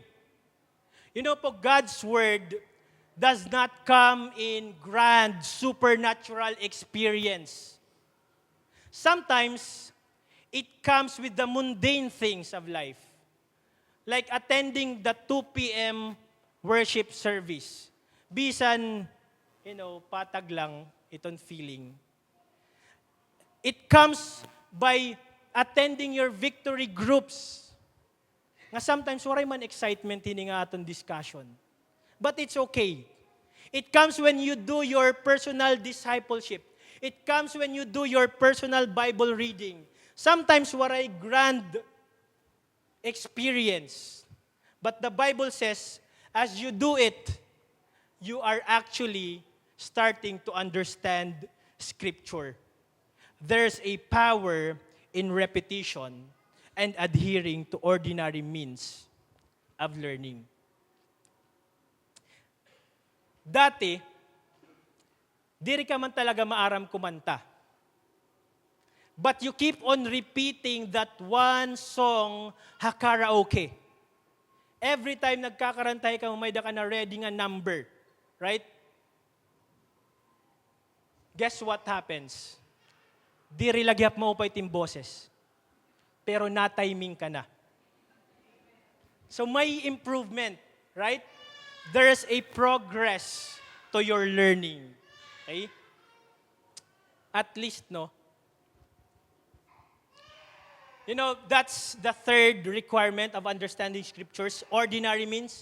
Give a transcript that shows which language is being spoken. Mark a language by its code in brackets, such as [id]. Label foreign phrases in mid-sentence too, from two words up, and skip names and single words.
[en] You know po, God's Word does not come in grand, supernatural experience. Sometimes, it comes with the mundane things of life. Like attending the 2 p.m. worship service. [war] Bisan, patag lang itong feeling. [en] It comes by attending your victory groups. [war] Nga sometimes, waray man excitement hini nga atong discussion. [en] But it's okay. It comes when you do your personal discipleship. It comes when you do your personal Bible reading. Sometimes, waray grand experience. But the Bible says, as you do it, you are actually starting to understand Scripture. There's a power in repetition and adhering to ordinary means of learning. [war] Dati, diri ka man talaga maaram kumanta. [en] But you keep on repeating that one song ha-karaoke. Every time [war] nagkakarantay ka, may da ka na ready nga number. Right? [en] Guess what happens? [war] Diri lagyap mo pa itim boses. Pero na-timing ka na. So may improvement, right? [en] There's a progress to your learning. Okay? At least, no? That's the third requirement of understanding Scriptures, ordinary means.